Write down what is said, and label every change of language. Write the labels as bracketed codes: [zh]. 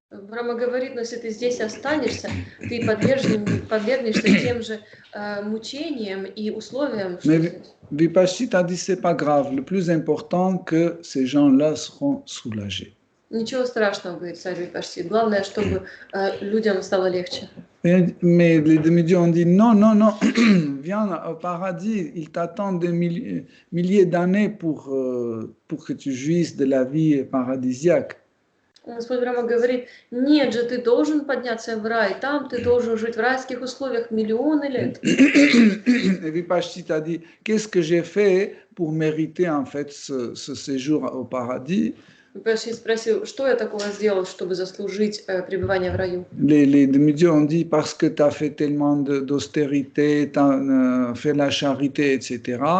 [ru] Брахма говорит, но если ты здесь останешься, ты подвергнешься тем же мучениям и условиям. [fr] Mais Vipashit a dit, c'est pas grave. Le plus important, que ces gens-là seront soulagés. [ru] Ничего страшного, говорит царь Випашчит. Главное, чтобы людям стало легче. [fr] Mais les demi-dieux ont dit, non, viens au paradis, il t'attend des milliers d'années pour que tu jouisses de la vie paradisiaque. [ru] Господь Брахма говорит, нет же, ты должен подняться в рай, там ты должен жить в райских условиях миллионы лет. [fr] Et Vipashit a dit, qu'est-ce que j'ai fait pour mériter en fait ce séjour au paradis? [ru] Випашчит спросил, что я такого сделал, чтобы заслужить пребывание в раю? [fr] Les demi-dieux ont dit, parce que tu as fait tellement d'austérité, tu as fait la charité, etc.